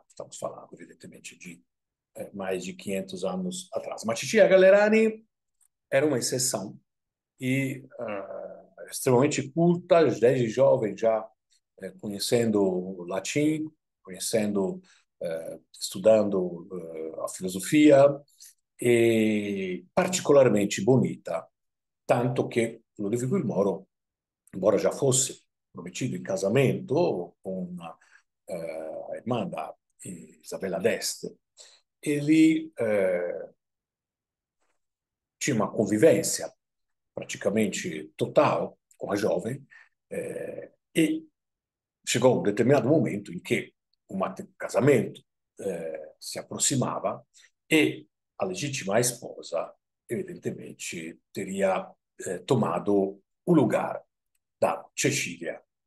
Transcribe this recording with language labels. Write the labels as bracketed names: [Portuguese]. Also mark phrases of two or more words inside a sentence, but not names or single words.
[Portuguese] Estamos falando, evidentemente, de mais de 500 anos atrás. Mas Titia Gallerani era uma exceção e extremamente culta, desde jovem já conhecendo o latim, conhecendo, estudando a filosofia, e particolarmente bonita, [Italian] tanto che [Portuguese] Ludovico il Moro, embora já fosse prometido em casamento com a irmã da Isabella d'Este, ele tinha uma convivência praticamente total com a jovem, E chegou um determinado momento em que o casamento se aproximava e a legítima esposa, evidentemente, teria tomado o lugar da Cecília.